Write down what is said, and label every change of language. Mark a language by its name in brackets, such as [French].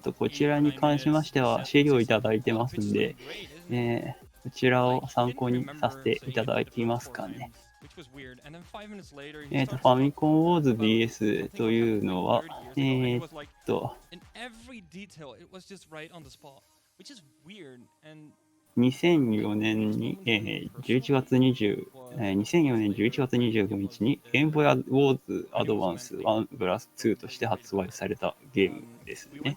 [Japanese] とこちらに関しましては資料いただいてますんで、こちらを参考にさせていただきますかね。ファミコンウォーズ DS というのは、 [English] in every detail it was just right on the spot, which is weird. And [Japanese] 2004年に、11月25日にゲームボーイウォーズアドバンス1プラス2として発売されたゲームですね。